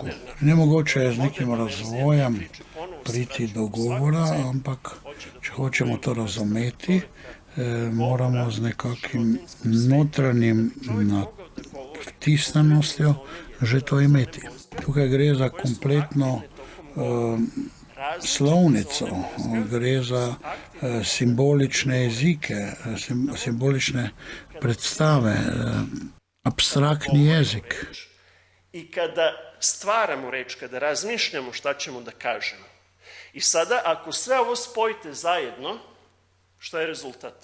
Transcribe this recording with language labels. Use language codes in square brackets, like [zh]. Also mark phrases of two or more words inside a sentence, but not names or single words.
[sl] Nemogoče je z nekim razvojem priti do govora, ampak če hočemo to razumeti, moramo z nekakvim notranjim vtisnenostjo že to imeti. Tukaj gre za kompletno slovnico, gre za simbolične jezike, simbolične predstave, apstraktni jezik. [sr] I kada stvaramo reč, kada razmišljamo šta ćemo da kažemo. I sada, ako sve ovo spojite zajedno, šta je rezultat?